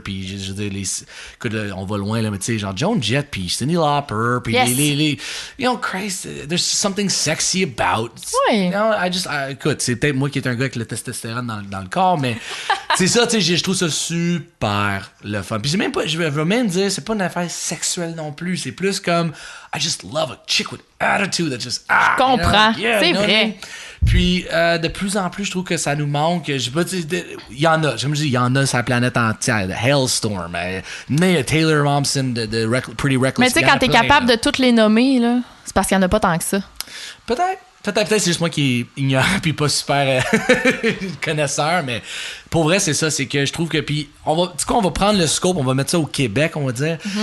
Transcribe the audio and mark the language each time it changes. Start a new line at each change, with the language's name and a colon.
French: Puis je veux dire, écoute, on va loin, là, mais tu sais, genre Joan Jett, puis Cyndi Lauper, puis les
English: you know, Christ, there's something sexy about.
French: Oui.
English: You know,
French: écoute, c'est peut-être moi qui est un gars avec le testostérone dans le corps, mais c'est ça, tu sais, je trouve ça super le fun. Puis je vais même dire, c'est pas une affaire sexuelle non plus. C'est plus comme,
English: I just love a chick with attitude that just,
French: je comprends. C'est vrai. Puis, de plus en plus, je trouve que ça nous manque. Je sais pas, il y en a. Je me dis, il y en a sur la planète entière. De Hailstorm, Taylor Momsen, de Pretty Reckless. Mais tu sais, quand t'es capable de toutes les nommer, là, c'est parce qu'il y en a pas tant que ça. Peut-être c'est juste moi qui est ignorant puis pas super connaisseur, mais pour vrai, c'est ça, c'est que je trouve que puis on va prendre le scope, on va mettre ça au Québec, on va dire.